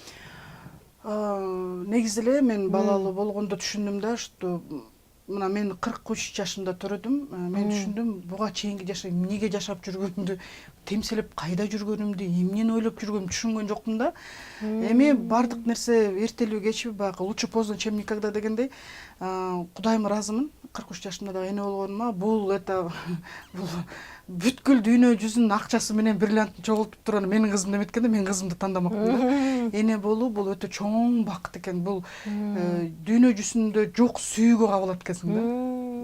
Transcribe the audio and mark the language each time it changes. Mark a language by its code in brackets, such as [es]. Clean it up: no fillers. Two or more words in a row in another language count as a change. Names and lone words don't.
[ky] Негизи эле мен балалуу болгондо түшүндүм да, что мына мен 43 жашымда төрөдүм. Мен түшүндүм, буга чейинки жашап эмнеге жашап жүргөнүмдү, темселеп кайда жүргөнүмдү, эмнени ойлоп жүргөнүмдү түшүнгөн жокмун да. Эми бардык нерсе эртелүү кечби, баягы [ru] лучше поздно, чем никогда [ky] дегендей. Кудайыма ыраазымын. 43 жашымда дагы эне болгонума. Бул бүткүл дүйнө жүзүнүн акчасы менен бриллиантын чогултуп турган менин кызым деметкенде, мен кызымды тандамакмын да. Эне болуу бул өтө чоң бакыт экен. Бул дүйнө жүзүндө жок сүйүүгө кабылат экенсиң да.